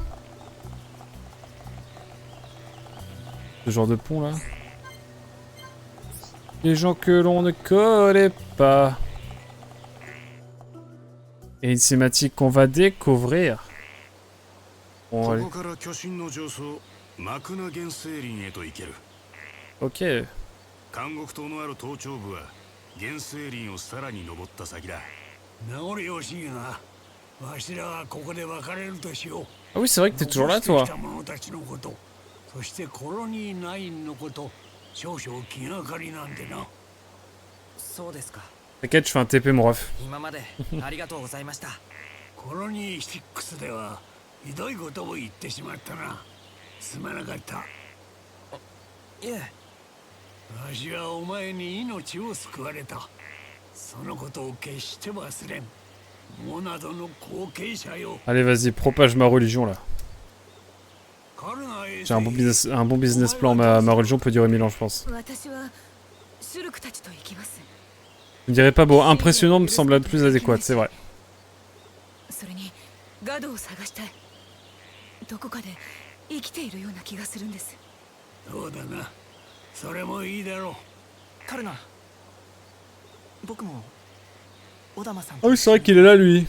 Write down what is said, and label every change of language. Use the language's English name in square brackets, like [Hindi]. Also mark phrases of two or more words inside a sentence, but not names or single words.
[French] Ce genre de pont là. Les gens que l'on ne connaît pas. Et une cinématique qu'on va découvrir. Bon, allez. Ok. [Japanese] 監獄島のある頭頂部は原生林をさらに登った先だ。名残惜しいが、わしらはここで別れるとしよう。 [French] Ah oui, c'est vrai que t'es toujours là, toi. [Japanese] 者たちのこと、そしてコロニー9のこと、少々気がかりなんでな。そうですか。 [French] T'inquiète, je fais un TP, mon ref. [Japanese] 今までありがとうございました。コロニー6ではひどいことを言ってしまったな。すまなかった。いえ。わしはお前に命を救われた。そのことを決して忘れん。モナドの後継者よ。 [French] Allez, vas-y, propage ma religion là. J'ai un bon [English] business plan. [French] Ma religion peut durer 1000 ans, je pense. Je ne dirais pas beau. Impressionnant me semble être plus adéquat, c'est vrai. Ah oui, c'est vrai qu'il est là, lui.